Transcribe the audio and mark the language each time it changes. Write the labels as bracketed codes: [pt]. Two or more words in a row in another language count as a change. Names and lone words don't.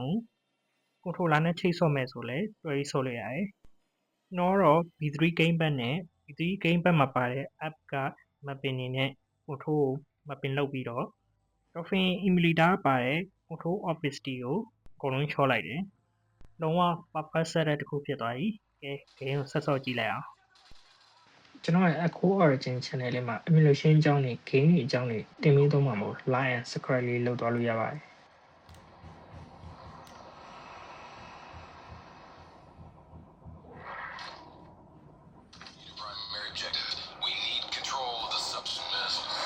[my] ဘူး။ controller နဲ့ချိတ်ဆော့မယ်ဆိုလည်းတွဲပြီးဆော့လို့ရတယ်။ကျွန်တော်ကတော့ V3 gamepad နဲ့ V3 gamepad မှာပါတဲ့ app က mapping တွေနဲ့ control ကို mapping လုပ်ပြီးတော့ Dolphin emulator ကပါတဲ့ [en] control opacity [my] ကိုအကုန်လုံးလျှော့လိုက်တယ်။လုံးဝ [en] perfect setup [my] တစ်ခုဖြစ်သွားပြီ။ကဲ game ကိုဆက်ဆော့ကြည့်လိုက်အောင်။ကျွန်တော်ရဲ့ Echo Origin channel လေးမှာ emulation အကြောင်းတွေ game တွေအကြောင်းတွေတင်ပေးသွားမှာမို့ [en] like and subscribe [my] လေးလုပ်သွားလို့ရပါတယ်။ [en] Primary objective. We need control of the substance missile.